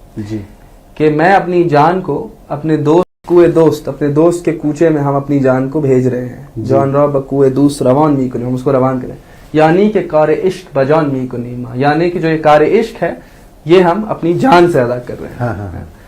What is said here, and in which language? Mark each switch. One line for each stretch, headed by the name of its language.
Urdu: جی، کہ میں اپنی جان کو اپنے اپنے دوست کے کوچے میں ہم اپنی جان کو بھیج رہے ہیں.
Persian: جان را بکوئے دوست روان می کنی،
Urdu: ہم اس کو روان کریں. یعنی کہ
Persian: کار عشق بجان می کنی
Urdu: ماں، یعنی کہ جو یہ کار عشق ہے یہ ہم اپنی جان سے ادا کر رہے ہیں.